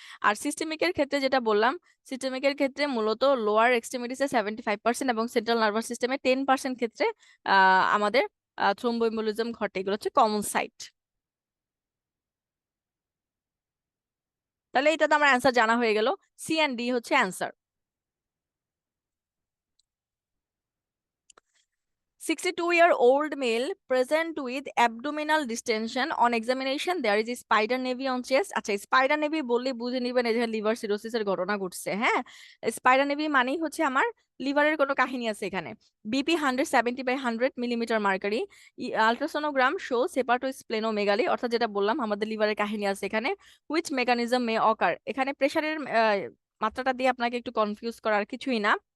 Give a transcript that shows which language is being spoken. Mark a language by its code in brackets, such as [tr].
[bn] আর সিস্টেমিকের ক্ষেত্রে যেটা বললাম, সিস্টেমিকের ক্ষেত্রে মূলত লোয়ার এক্সট্রিমিটিসে 75% এবং সেন্ট্রাল নার্ভাস সিস্টেমে 10% ক্ষেত্রে আমাদের থ্রোম্বো এম্বোলিজম ঘটে। এগুলো হচ্ছে কমন সাইট। তাহলে এটা তো আমার অ্যান্সার জানা হয়ে গেল, সি অ্যান্ড ডি হচ্ছে answer. [en] 62-year-old male present with abdominal distension. On examination, there is a spider nevy on chest. [bn] আচ্ছা, স্পাইডার নেভি বললে বুঝে নিবেন এই যে লিভার সিরোসিসের ঘটনা ঘটছে, হ্যাঁ। স্পাইডার নেভি মানেই হচ্ছে আমার লিভারের কোনো কাহিনী আছে এখানে। BP 170/100 millimetre mercury. [en] ultrasonogram show hepatosplenomegaly, [bn] অর্থাৎ যেটা বললাম আমাদের লিভারের কাহিনী আছে এখানে। [en] which mechanism may occur, [bn] এখানে প্রেসারের মাত্রাটা দিয়ে আপনাকে একটু কনফিউজ করার কিছুই না।